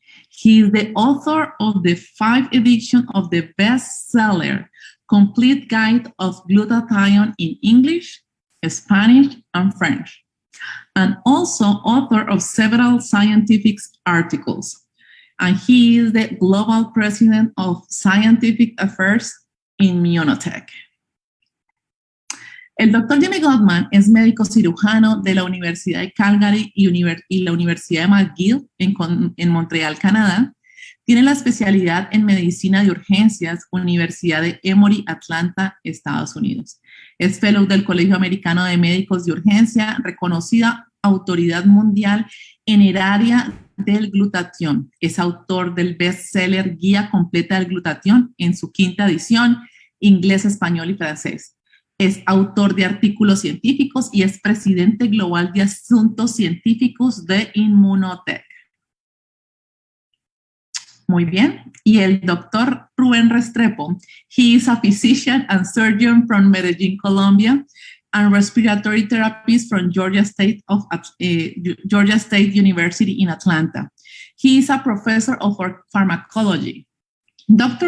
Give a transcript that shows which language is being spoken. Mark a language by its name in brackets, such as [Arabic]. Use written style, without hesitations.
[English] He is the author of the 5th edition of the bestseller, Complete Guide of Glutathione in English, Spanish, and French, and also author of several scientific articles. And he is the Global President of Scientific Affairs in Immunotech. [Spanish] El doctor Jimmy Gutman es médico cirujano de la Universidad de Calgary y la Universidad de McGill en Montreal, Canadá. Tiene la especialidad en medicina de urgencias, Universidad de Emory, Atlanta, Estados Unidos. Es fellow del Colegio Americano de Médicos de Urgencia, reconocida autoridad mundial en el área del glutatión. Es autor del bestseller Guía Completa del Glutatión en su 5ª edición, inglés, español y francés. Es autor de artículos científicos y es presidente global de asuntos científicos de Immunotech. Muy bien. Y el doctor [English] Rubén Restrepo, he is a physician and surgeon from Medellín, Colombia, and respiratory therapist from Georgia State University in Atlanta. He is a professor of pharmacology. Dr.